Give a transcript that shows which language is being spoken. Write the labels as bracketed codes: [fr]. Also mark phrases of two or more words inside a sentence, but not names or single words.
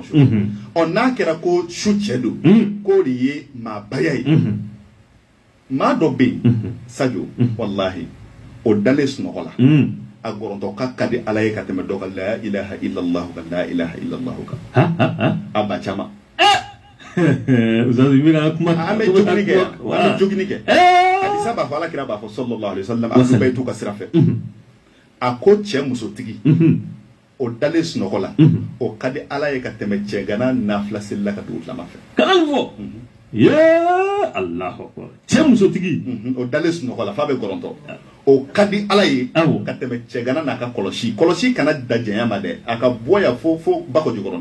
[bm] su n'a kɛra ko su cɛ don k'o de ye maabaya ye maa dɔ bɛ yen Sadio walahi o dale sunɔgɔ la a gɔrɔntɔ ka ka di ala ye ka tɛmɛ dɔ ka [ar] لا إله إلا الله [bm] ka [ar] لا إله إلا الله [bm] kan a ba caman uzazi mina kuma an bɛ jogini kɛ an bɛ jogini kɛ hadisa b'a fɔ ala kira b'a fɔ [ar] صلى الله عليه وسلم [bm] a bɛ t'u ka sira fɛ a ko cɛ musotigi o dale sunɔgɔ la o ka di ala ye ka tɛmɛ cɛ gana nafila selila ka dugu tilama fɛ kana fɔ [ar] يا الله أكبر [bm] cɛ musotigi o dale sunɔgɔ la f'a bɛ gɔrɔntɔ o ka di ala ye ka tɛmɛ cɛ gana n'a ka kɔlɔsi kana da jɛnya ma dɛ a ka bɔ yan fo bako jukɔrɔ